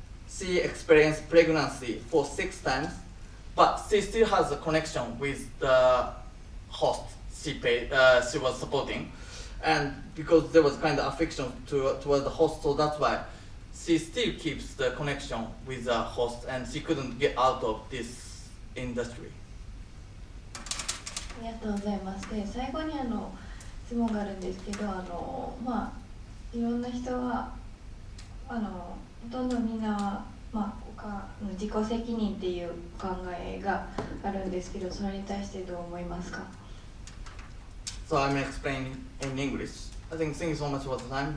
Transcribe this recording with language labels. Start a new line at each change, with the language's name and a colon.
English: She experienced pregnancy for 6 times, but she still has a connection with the host she was supporting, and because there was kind of affection towards the host, so that's why she still keeps the connection with the host, and she couldn't get out of this industry.
Japanese: ありがとうございます。で、最後に質問があるんですけど、いろんな人はほとんどみんな自己責任っていう考えがあるんですけど、それに対してどう思いますか?
English: So I'm explaining in English. I think thank you so much for the time.